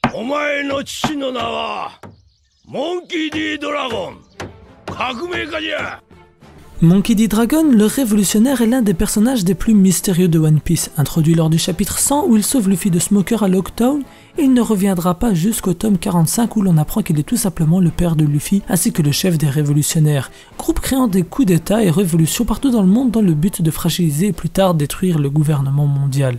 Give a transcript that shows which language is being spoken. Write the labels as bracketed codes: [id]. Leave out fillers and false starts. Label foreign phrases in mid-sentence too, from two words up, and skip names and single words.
[ja] お前の父の名はモンキー D. ドラゴン。革命家じゃ。 [fr] Monkey D. Dragon, le révolutionnaire, est l'un des personnages des plus mystérieux de One Piece. Introduit lors du chapitre 100 où il sauve Luffy de Smoker à Locktown, il ne reviendra pas jusqu'au tome 45 où l'on apprend qu'il est tout simplement le père de Luffy ainsi que le chef des révolutionnaires, groupe créant des coups d'état et révolutions partout dans le monde dans le but de fragiliser et plus tard détruire le gouvernement mondial.